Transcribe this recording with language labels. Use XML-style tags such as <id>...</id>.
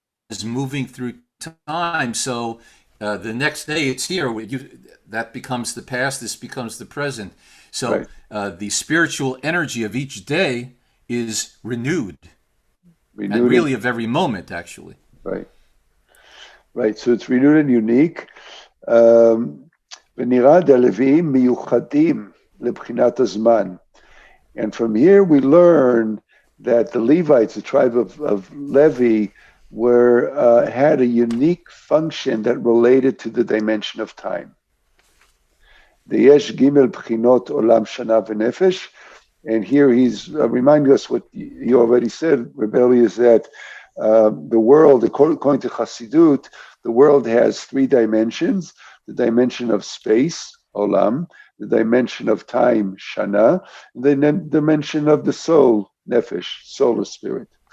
<en>is moving through time. So the next day it's here. That becomes the past. This becomes the present. So right. the spiritual energy of each day is renewed, and Renewed and really of every moment, actually. right, right. So it's renewed and unique.</en> <he>Um, ונראה דלוויים מיוחדים לבחינת הזמן.</he> <en>And from here we learn that the Levites, the tribe of Levy, had a unique function that related to the dimension of time.</en> <he>Yesh Gimel Bchinot Olam Shana V'Nefesh,</he> <en>and here he's reminding us what you already said, Rebbe, is that the world, according to Chassidut, the world has three dimensions: the dimension of space, Olam, the dimension of time, Shana, and the dimension of the soul, Nefesh, soul or spirit.</en>